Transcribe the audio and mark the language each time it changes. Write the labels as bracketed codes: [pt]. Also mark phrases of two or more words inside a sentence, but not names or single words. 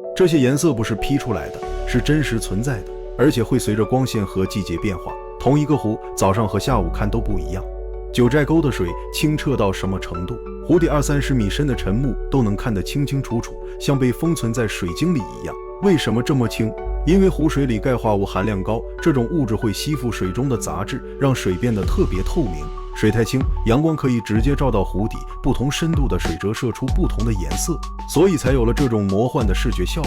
[zh] 這些顏色不是 P 出來的，是真實存在的，而且会隨着光線和季節變化。同一個湖，早上和下午看都不一樣。九寨溝的水清澈到什麼程度？湖底20-30米深的沉木都能看得清清楚楚，像被封存在水晶裡一樣。為什麼這麼清？因為湖水裡鈣化物含量高，這種物質會吸附水中的雜質，讓水變得特別透明。水太清，陽光可以直接照到湖底，不同深度的水折射出不同的顏色，所以才有了這種魔幻的視覺效果。